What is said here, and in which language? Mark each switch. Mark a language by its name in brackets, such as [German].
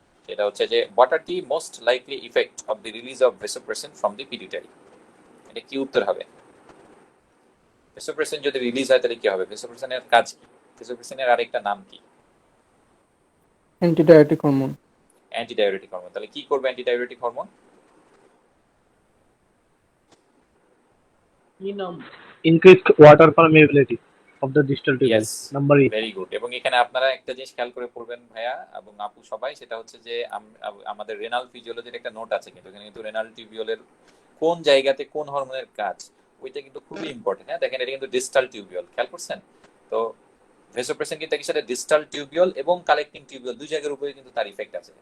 [Bangla] সেটা হচ্ছে যে [English] What are the most likely effect of the release of vasopressin from the pituitary. [Bangla] এটা কি উত্তর হবে? ভেসোপ্রেসিন যদি রিলিজ হয় তাহলে কি হবে? ভেসোপ্রেসিনের কাজ কি? ভেসোপ্রেসিনের আরেকটা নাম কি? Antidiabetic hormone. Antidiabetic hormone. তাহলে কি করবে antidiabetic hormone? [English] increased water permeability of the distal tubule. Yes, Number E. Very good. [Bangla] এবং এখানে আপনারা একটা জিনিস খেয়াল করে পড়বেন ভাইয়া এবং আপু সবাই, সেটা হচ্ছে যে আমাদের রেনাল ফিজিওলজির একটা নোট আছে, কিন্তু এখানে কিন্তু রেনাল টিউবিউলের কোন জায়গাতে কোন হরমোনের কাজ, ওইটা কিন্তু খুবই ইম্পর্টেন্ট। হ্যাঁ, দেখেন এটা কিন্তু ডিস্টাল টিউবিউল, খেয়াল করছেন? তো ভেসোপ্রেসিন কিন্তু একই সাথে ডিস্টাল টিউবিউল এবং কালেক্টিং টিউবিউল দুই জায়গার উপরে কিন্তু তার ইফেক্ট আছে।